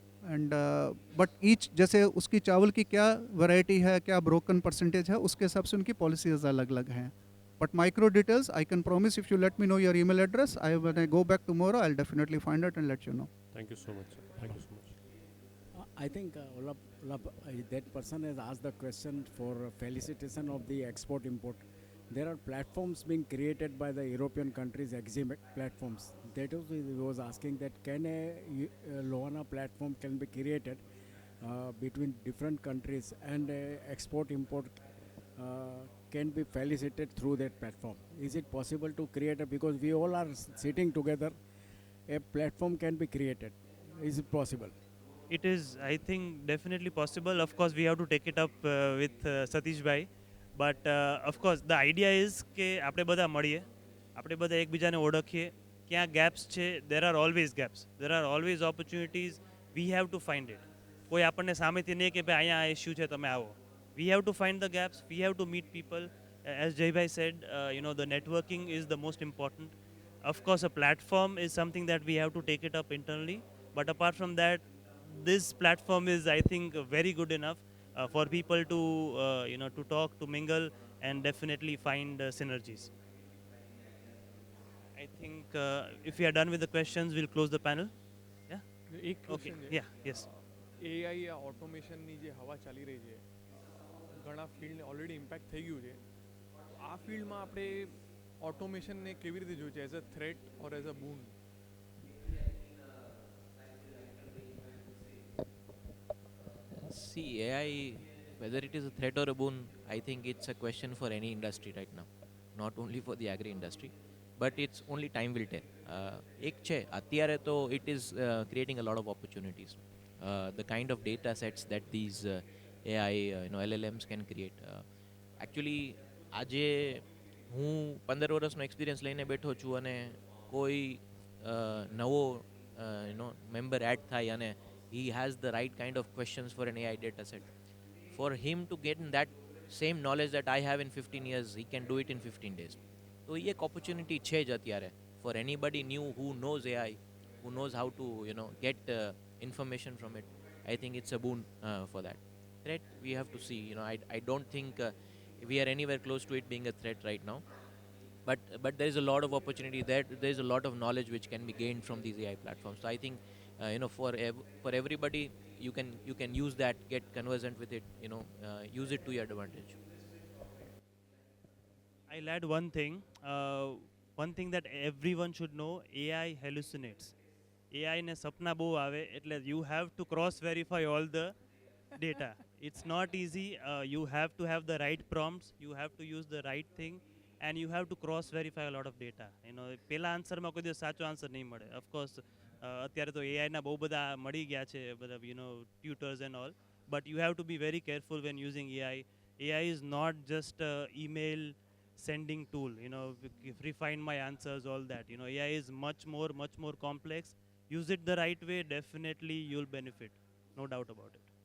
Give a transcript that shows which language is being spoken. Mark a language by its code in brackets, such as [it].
[en] and but each, [hi] जैसे उसकी चावल की क्या वैरायटी है, क्या ब्रोकन परसेंटेज है, उसके हिसाब से उनकी पॉलिसीज अलग अलग हैं. [en] But micro details I can promise, if you let me know your email address, I when I go back tomorrow I will definitely find out and let you know. Thank you so much sir, thank you so much. I think that person has asked the question for felicitation of the export import. There are platforms being created by the European countries, exhibit platforms. That is, he was asking that can a Lohana platform can be created between different countries, and export import can be felicitated through that platform. Is it possible to create a, because we all are sitting together, a platform can be created. Is it possible? It is, I think, definitely possible. Of course, we have to take it up with Satish bhai. But of course, the idea is [gu] કે આપણે બધા મળીએ, આપણે બધા એકબીજાને ઓળખીએ, ક્યાં gaps છે. [en] There are always gaps. There are always opportunities. We have to find it. [gu] કોઈ આપણને સામેથી નહીં કે ભાઈ અહીંયા આ ઇશ્યુ છે તમે આવો. [en] We have to find the gaps. We have to meet people. As Jay bhai said, the networking is the most important. Of course, a platform is something that we have to take it up internally. But apart from that, this platform is, I think, very good enough for people to to talk, to mingle, and definitely find synergies. I think if we are done with the questions, we'll close the panel. Yeah. [gu] એક question છે. [en] Yeah. Yes. [gu] AI या ઓટોમેશનની જે હવા ચાલી રહી છે, ઘણા ફિલ્ડને ઓલરેડી ઇમ્પેક્ટ થઈ ગયું છે. આ ફિલ્ડમાં આપણે ઓટોમેશનને કેવી રીતે જોયું છે, [en] As a threat or as a boon? See, AI, whether it is a threat or a boon, I think it's a question for any industry right now, not only for the agri industry, but it's only time will tell. [gu] એક છે અત્યારે તો [en] it is creating a lot of opportunities. The kind of data sets that these AI LLMs can create. [gu] Actually, આજે હું 15 વર્ષનો experience લઈને બેઠો છું અને કોઈ નવો મેમ્બર એડ થાય અને [en] he has the right kind of questions for an AI data set. For him to get in that same knowledge that I have in 15 years, he can do it in 15 days. So, [hi] ये एक [en] opportunity [gu] છે જ અત્યારે [en] for anybody new who knows AI, who knows how to get information from it. I think it's a boon for that. Threat, we have to see. I don't think we are anywhere close to it being a threat right now. But there is a lot of opportunity there. There is a lot of knowledge which can be gained from these AI platforms. So I think for everybody, you can use that, get conversant with it, use it to your advantage. I'll add one thing. one thing that everyone should know, AI hallucinates. [gu] AI ne sapna બહુ આવે એટલે [en] you have to cross verify all the data. It's not easy. You have to have the right prompts, you have to use the right thing, and you have to cross verify a lot of data. [gu] પેલા આન્સરમાં કોઈ દિવસ સાચો answer નહીં મળે. Of course અત્યારે તો એઆઈના બહુ બધા મળી ગયા છે બધા tutors and all, [en] but you have to be very careful when using AI. AI is not just a email sending tool, refine my answers, all that. AI is much more complex. Use it the right way, definitely you'll benefit, no doubt about it.